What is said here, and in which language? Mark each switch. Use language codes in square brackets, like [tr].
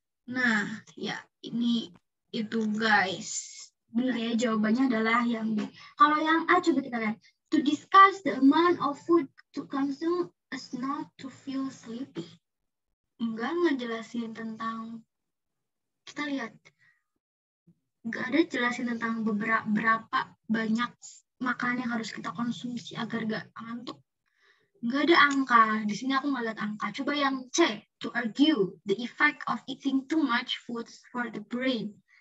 [id] Nah, ya ini itu guys. Benar ya, jawabannya adalah yang B. Kalau yang A coba kita lihat. [en] To discuss the amount of food to consume is not to feel sleepy. [id] Enggak ngejelasin tentang, kita lihat. Nggak ada jelasin tentang berapa banyak makanan yang harus kita konsumsi agar nggak ngantuk. Nggak ada angka. Di sini aku nggak lihat angka. Coba yang C, [en] to argue the effect of eating too much food for the brain.